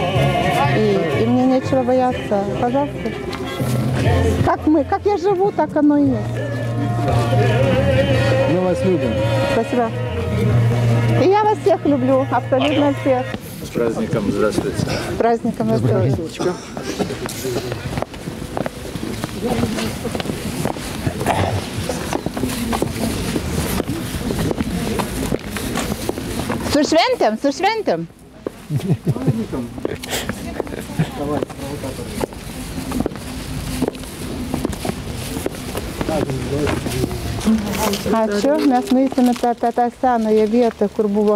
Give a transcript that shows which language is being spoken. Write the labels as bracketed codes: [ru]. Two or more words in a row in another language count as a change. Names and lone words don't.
[ru] И мне нечего бояться. Пожалуйста. Как я живу, так оно и есть. Мы вас любим. Спасибо. И я вас всех люблю, абсолютно всех. С праздником, здравствуйте. С праздником, здравствуйте. [lt] Su šventėm, su šventėm. Ačiū, mes nueisime tą senąją vietą, kur buvo.